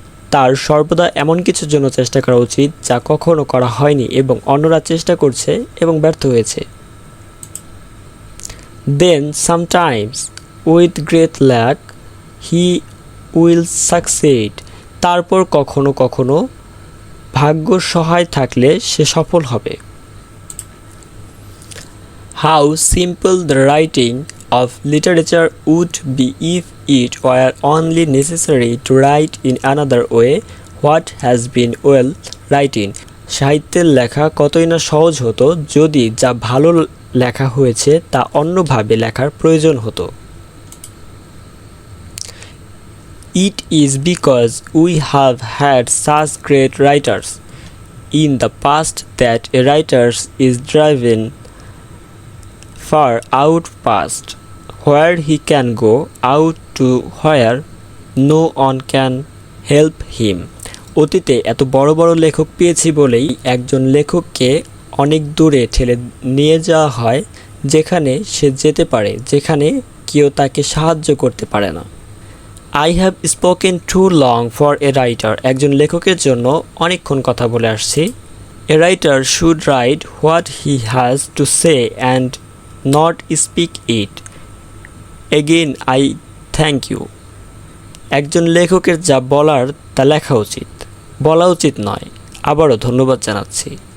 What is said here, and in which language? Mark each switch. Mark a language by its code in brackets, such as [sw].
[bn] তার সর্বদা এমন কিছুর জন্য চেষ্টা করা উচিত যা কখনো করা হয়নি এবং অন্যরা চেষ্টা করছে এবং ব্যর্থ হয়েছে। [en] Then sometimes with great luck he will succeed. [bn] তারপর কখনো কখনো ভাগ্য সহায় থাকলে সে সফল হবে। [en] How simple the writing of literature would be if it were only necessary to write in another way what has been well written. [bn] সাহিত্যের লেখা কতই না সহজ হতো যদি যা ভালো লেখা হয়েছে তা অন্যভাবে লেখার প্রয়োজন হতো। [en] It is because we have had such great writers in the past that a writer is driven far out past where he can go out to where no one can help him. [bn] অতীতে এত বড় বড় লেখক পেয়েছি বলেই একজন লেখককে অনেক দূরে ঠেলে নিয়ে যাওয়া হয় যেখানে সে যেতে পারে, যেখানে কেউ তাকে সাহায্য করতে পারে না। [en] I have spoken too long for a writer. [bn] একজন লেখকের জন্য অনেকক্ষণ কথা বলে আসছি। [en] A writer should write what he has to say and not speak it. Again I thank you. [bn] একজন লেখকের যা বলার তা লেখা উচিত, বলা উচিত নয়। আবারও ধন্যবাদ জানাচ্ছি।